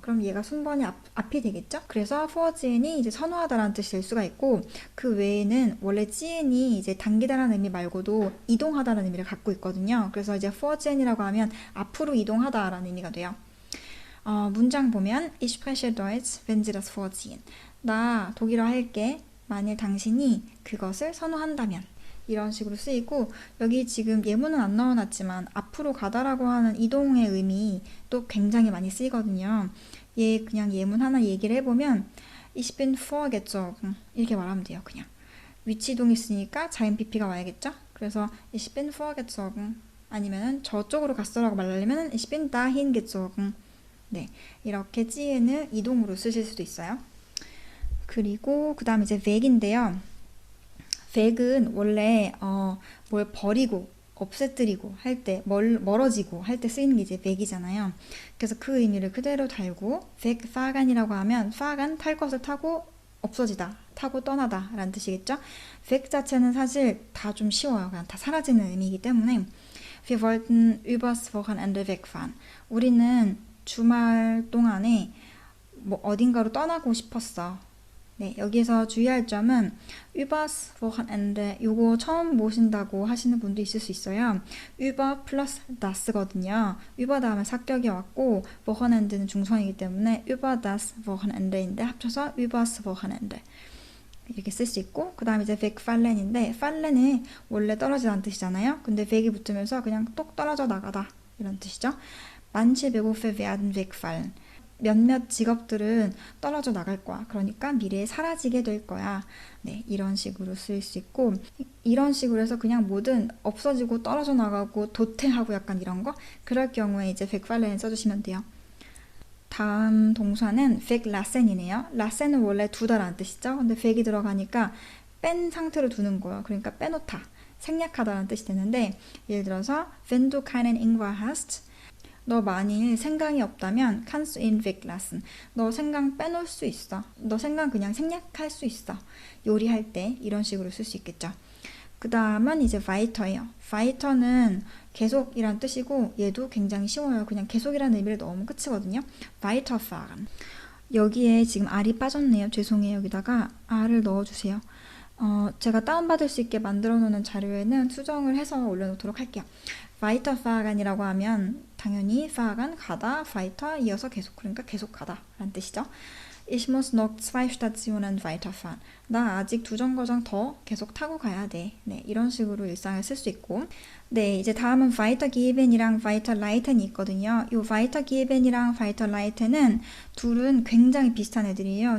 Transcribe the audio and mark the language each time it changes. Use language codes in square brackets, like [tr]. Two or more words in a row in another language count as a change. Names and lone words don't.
[ko] 그럼 얘가 순번이 앞이 되겠죠? 그래서 vorzieh이 이제 선호하다라는 뜻이 될 수가 있고, 그 외에는 원래 zieh이 이제 당기다라는 의미 말고도 이동하다라는 의미를 갖고 있거든요. 그래서 이제 vorzieh이라고 하면 앞으로 이동하다라는 의미가 돼요. [de] 문장 보면 Ich spreche Deutsch, wenn Sie das vorziehen. [ko] 나 독일어 할게. 만일 당신이 그것을 선호한다면. 이런 식으로 쓰이고, 여기 지금 예문은 안 넣어놨지만 앞으로 가다라고 하는 이동의 의미 또 굉장히 많이 쓰이거든요. 얘 그냥 예문 하나 얘기를 해보면 [de] Ich bin vorgezogen [ko] 이렇게 말하면 돼요. 그냥 위치 이동이 있으니까 자연 PP가 와야겠죠. [de] 그래서 Ich bin vorgezogen [ko] 아니면은 저쪽으로 갔어라고 말하려면 [de] ich bin dahin gezogen. [ko] 네, 이렇게 지에는 이동으로 쓰실 수도 있어요. 그리고 그 다음 이제 weg인데요. weg은 원래 뭘 버리고 없애뜨리고 할 때, 멀어지고 할 때 쓰이는 게 이제 weg이잖아요. 그래서 그 의미를 그대로 달고 wegfahrgan이라고 하면 fahrgan 탈 것을 타고 없어지다, 타고 떠나다 라는 뜻이겠죠. weg 자체는 사실 다 좀 쉬워요. 그냥 다 사라지는 의미이기 때문에 [de] Wir wollten übers Wochenende wegfahren. [ko] 우리는 주말 동안에 뭐 어딘가로 떠나고 싶었어. 네, 여기서 주의할 점은 [de] übers Wochenende [ko] 요거 처음 모신다고 하시는 분도 있을 수 있어요. über 플러스 das거든요. über 다음에 사격이 왔고 Wochenende는 중성이기 때문에 [de] über das Wochenende [ko] 인데 합쳐서 [de] übers Wochenende [ko] 이렇게 쓸 수 있고, 그 다음에 이제 wegfallen인데 fallen은 원래 떨어지다는 뜻이잖아요. 근데 weg이 붙으면서 그냥 똑 떨어져 나가다 이런 뜻이죠. [de] Manche Berufe werden wegfallen. [ko] 몇몇 직업들은 떨어져 나갈 거야. 그러니까 미래에 사라지게 될 거야. 네, 이런 식으로 쓰일 수 있고, 이런 식으로 해서 그냥 뭐든 없어지고 떨어져 나가고 도태하고 약간 이런 거, 그럴 경우에 이제 wegfallen 써주시면 돼요. 다음 동사는 weglassen이네요. lassen은 원래 두다라는 뜻이죠. 근데 weg이 들어가니까 뺀 상태로 두는 거예요. 그러니까 빼놓다, 생략하다라는 뜻이 되는데, 예를 들어서 [de] wenn du keinen Ingwer hast, [ko] 너 만일 생강이 없다면 [de] kannst du ihn weglassen. [ko] 너 생강 빼놓을 수 있어. 너 생강 그냥 생략할 수 있어. 요리할 때 이런 식으로 쓸 수 있겠죠. 그 다음은 이제 weiter예요. weiter는 계속이란 뜻이고 얘도 굉장히 쉬워요. 그냥 계속이라는 의미를 넣으면 끝이거든요. weiterfahren. 여기에 지금 R이 빠졌네요. 죄송해요. 여기다가 R을 넣어주세요. 제가 다운받을 수 있게 만들어 놓는 자료에는 수정을 해서 올려놓도록 할게요. weiterfahrgan이라고 하면 당연히 fahren 가다, weiter 이어서 계속, 그러니까 계속 가다 라는 뜻이죠. [de] Ich muss noch 2 Stationen weiterfahren. [ko] 나 아직 2정거장 더 계속 타고 가야 돼. 네, 이런 식으로 일상을 쓸 수 있고. 네, 이제 다음은 weitergeben이랑 weiterleiten이 있거든요. 이 weitergeben이랑 weiterleiten은 둘은 굉장히 비슷한 애들이에요.